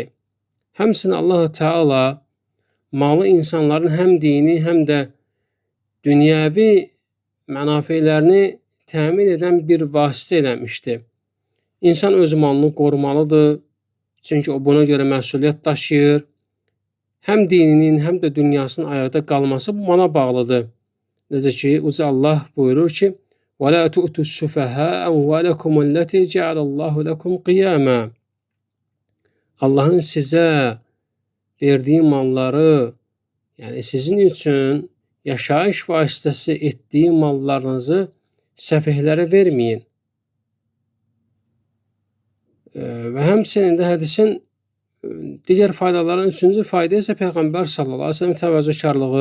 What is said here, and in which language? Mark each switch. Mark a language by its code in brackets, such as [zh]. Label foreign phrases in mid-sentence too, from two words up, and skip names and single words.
[az] Həmçinin [ar] الله تعالى [az] malı insanların həm dini, həm də dünyəvi mənafelerini təmin edən bir vasitə eləmişdi. İnsan öz malını qorumalıdır. Çünki o buna görə məsuliyyət daşıyır. Həm dininin, həm də dünyasının ayaqda qalması bu mala bağlıdır. Necə ki, Uca Allah buyurur ki, [ar] وَلَا تُؤْتُوا السُّفَهَاءَ أَمْوَالَكُمُ الَّتِي جَعَلَ اللّٰهُ لَكُمْ قِيَامًا. [az] Allahın sizə verdiyi malları, yəni sizin üçün yaşayış vasitəsi etdiyi mallarınızı səfihlərə verməyin. Və həmçinin də hədisin digər faydalarının üçüncü fayda isə Peyğəmbər [ar] صلى الله عليه وسلم [az] təvazökarlığı.